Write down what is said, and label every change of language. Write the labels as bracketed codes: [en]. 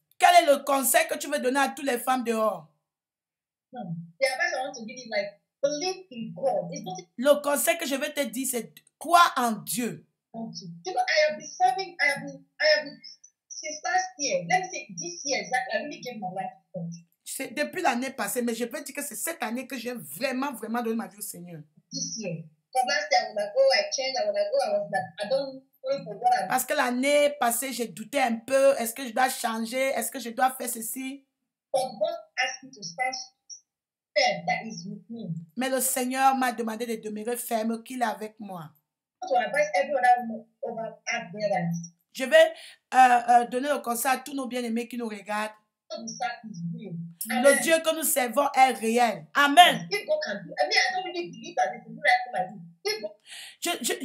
[fr] Quel est le conseil que tu veux donner à toutes les femmes dehors? [en] The advice I want to give is like, believe in God. It's not [fr] Le conseil que je vais te dire, c'est croire en Dieu. [en] you know, I have been since last year. Let me say this year exactly. I really gave my life to God. [fr] C'est depuis l'année passée, mais je peux dire que c'est cette année que j'ai vraiment donné ma vie au Seigneur. [en] This year. Because last year I was like, oh, I changed. I was like, oh, I was like, I don't know for what I'm. [fr] Parce que l'année passée, j'ai douté un peu. Est-ce que je dois changer? Est-ce que je dois faire ceci? [en] But God asked me to stand firm. That is with me. [fr] Mais le Seigneur m'a demandé de demeurer ferme, qu'il est avec moi. [en] To advise every other woman over at there that [fr] Je vais donner le conseil à tous nos bien-aimés qui nous regardent. [en] God is real. [fr] Le Dieu que nous servons est réel. Amen. [en] If God can do, I mean, I don't really believe that it's the miracle like this. If God